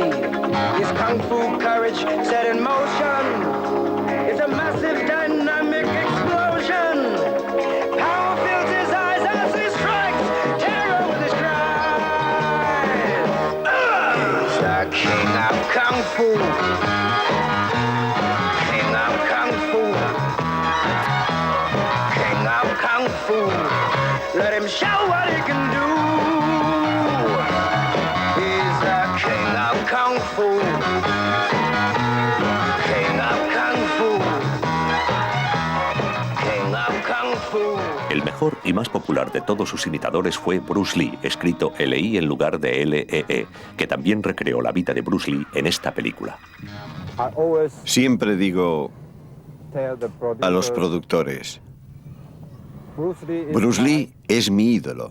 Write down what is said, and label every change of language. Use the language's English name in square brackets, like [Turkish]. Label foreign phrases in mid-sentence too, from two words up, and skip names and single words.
[English] His kung fu courage set in motion is a massive dynamic explosion. Power fills his eyes as he strikes terror with his cries. He's the king of kung fu. King of kung fu. King of kung fu. Let him show what he can do. He's the king of kung fu. King of kung fu. King of kung fu. [Spanish] El mejor y más popular de todos sus imitadores fue Bruce Lee, escrito L.I. en lugar de L.E.E., que también recreó la vida de Bruce Lee en esta película. Siempre digo a los productores: Bruce Lee es mi ídolo.